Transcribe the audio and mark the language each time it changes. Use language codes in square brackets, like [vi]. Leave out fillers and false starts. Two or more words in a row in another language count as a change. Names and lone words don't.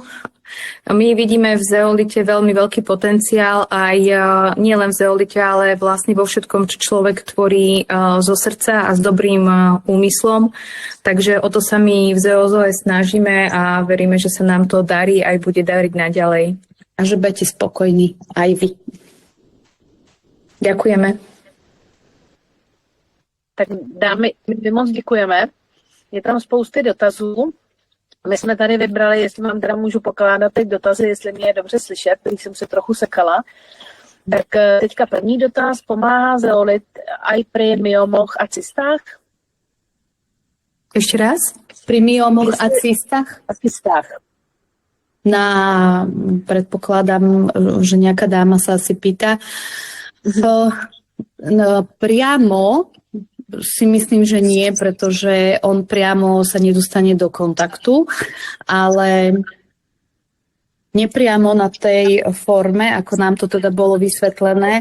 [sk] My vidíme v zeolite veľmi veľký potenciál aj nie len v zeolite, ale vlastne vo všetkom, čo človek tvorí zo srdca a s dobrým úmyslom. Takže o to sa my v Zeozoe snažíme a veríme, že sa nám to darí aj bude dariť naďalej. A že budete spokojní aj vy. Ďakujeme. [cs] Tak dámy, my moc děkujeme. Je tam spousty dotazů. My jsme tady vybrali, jestli vám teda můžu pokládat teď dotazy, jestli mě je dobře slyšet, když jsem se trochu sekala. Tak teďka první dotaz, pomáhá zeolit [sk] aj pri myomoch a cystách? Ešte raz? Pri myomoch a cystách? A cystách. Predpokladám, že nejaká dáma sa asi pýta. Priamo si myslím, že nie, pretože on priamo sa nedostane do kontaktu, ale nepriamo na tej forme, ako nám to teda bolo vysvetlené.